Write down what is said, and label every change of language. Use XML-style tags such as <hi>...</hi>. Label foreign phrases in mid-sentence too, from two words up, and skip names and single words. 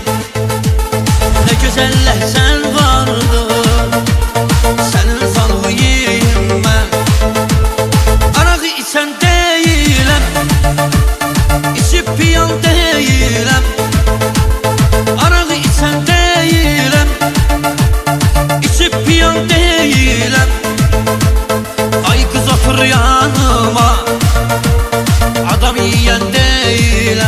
<az>Nə gözəl ləhcən vardır, sənin canımı yeyim mən. Arağı içən deyiləm, içib piyan deyiləm.</az> <tr>Arağı içen değilim, içip piyan değilim. Ay kız otur yanıma, adam yiyen değilim.</tr>